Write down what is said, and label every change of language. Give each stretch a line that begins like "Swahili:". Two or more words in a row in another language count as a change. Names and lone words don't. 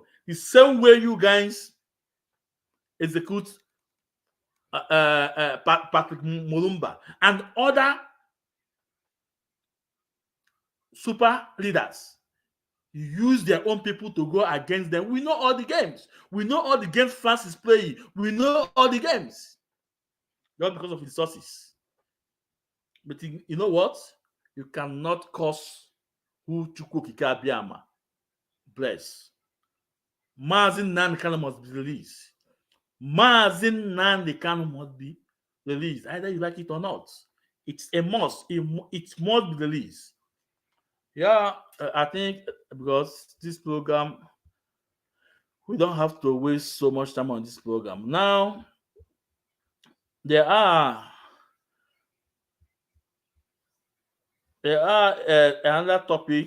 English: The same way you guys execute Patrick Mulumba and other super leaders, use their own people to go against them. We know all the games. We know all the games France is playing. We know all the games. Not because of resources. But you know what? You cannot cause who Chukwu Okike Abiama bless. Mazi Nnamdi Kanu must be released. Mazi Nnamdi Kanu must be released. Either you like it or not. It's a must. It must be released. Yeah, I think because this program, we don't have to waste so much time on this program. Now, there are another topic.